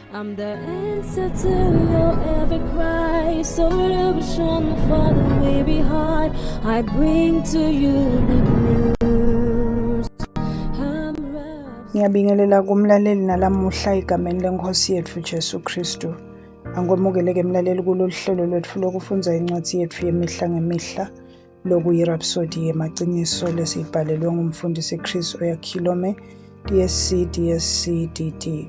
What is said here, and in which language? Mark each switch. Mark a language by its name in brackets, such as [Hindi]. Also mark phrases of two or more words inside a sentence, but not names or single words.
[English] I'm the answer to your every cry. Solution for the way behind. I bring to you the news. [Swati] Ngiyabingelela kumlaleli nalamuhla egameni lenkosi yethu Jesu Kristu. Angomukeleke mlaleli kulolu hlelo lwethu lokufunda incwadi yethu yemihla ngemihla lokuyi-Rhapsody yemaqiniso lesibhalelwe ngumfundisi Chris Oyakhilome DSC DD.